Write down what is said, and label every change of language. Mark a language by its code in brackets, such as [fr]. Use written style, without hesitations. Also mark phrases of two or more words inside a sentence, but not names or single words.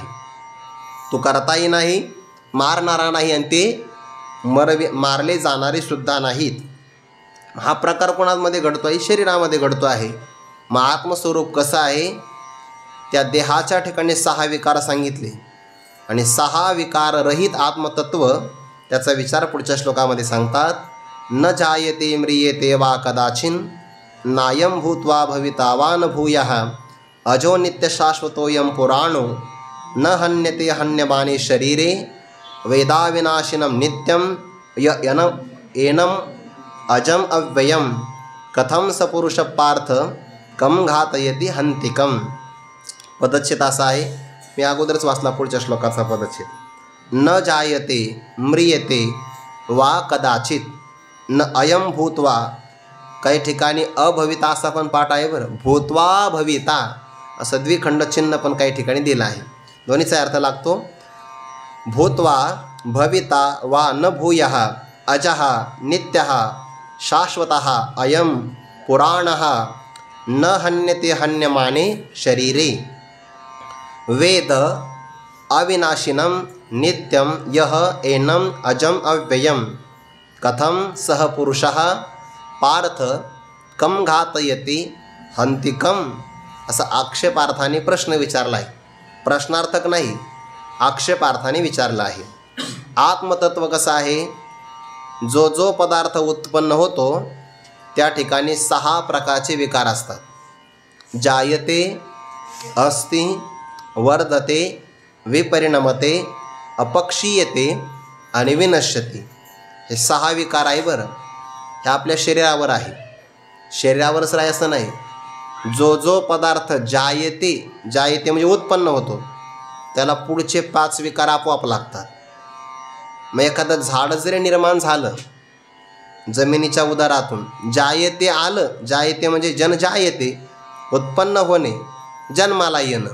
[mr] तो करताही नाही, मारणारा नाही, आणि ते मारले जाणारे सुद्धा नाहीत. हा प्रकार कोणामध्ये घडतो आहे, शरीरामध्ये घडतो आहे. मग आत्मस्वरूप कसं आहे, त्या देहाच्या ठिकाणी 6 विकार सांगितले, आणि 6 विकार रहित आत्मतत्व, त्याचा विचार पुढच्या श्लोकामध्ये सांगतात. [sa] न जायते म्रियते वा कदाचिन, नायम भूत्वा भविता वा न भूयः, अजो नित्य शाश्वतोयम पुराणो, न हन्यते हन्यमाने शरीरे, वेदाविनाशिनं नित्यं एनम अजम अव्ययम, कथम स पुरुष पार्थ कम घातयति हंतिकम. [mr] पदच्छेद असा आहे, मी अगोदरच वाचला पुढच्या श्लोकाचा पदच्छेद. [sa] न जायते म्रियते वा कदाचित, न अयम भूत्वा, [mr] काही ठिकाणी अभविता असा पण पाठ आहे बरं, भूत्वा भविता असं द्विखंड चिन्ह पण काही ठिकाणी दिलं आहे. दोन्हीचा अर्थ लागतो. [sa] भूत्वा भविता वा न भूयः अजः नित्यः शाश्वतः अयम पुराणः, न हन्यते हन्यमाने शरीरे, वेद अविनाशिनं नित्यं यः एनम अजम अव्ययम, कथम सह पुरुषः पार्थ कम घातयति हंतिकम. [mr] असा आक्षेपार्थाने प्रश्न विचारला आहे. प्रश्नार्थक नाही, आक्षेपार्थाने विचारला आहे. आत्मतत्व कसं आहे, जो जो पदार्थ उत्पन्न होतो त्या ठिकाणी 6 प्रकारचे विकार असतात. [sa] जायते, अस्ति, वर्धते, विपरिणमते, अपक्षीयते [mr] आणि [sa] विनश्यती. [mr] हे 6 विकार आहे बरं. हे आपल्या शरीरावर आहे. शरीरावरच राही असं नाही. जो जो पदार्थ जायते, जायते म्हणजे उत्पन्न होतो, त्याला पुढचे 5 विकार आपोआप लागतात. मग एखादं झाड जरी निर्माण झालं जमिनीच्या उदरातून, जायते आलं, जायते म्हणजे जनजायते, उत्पन्न होणे, जन्माला येणं.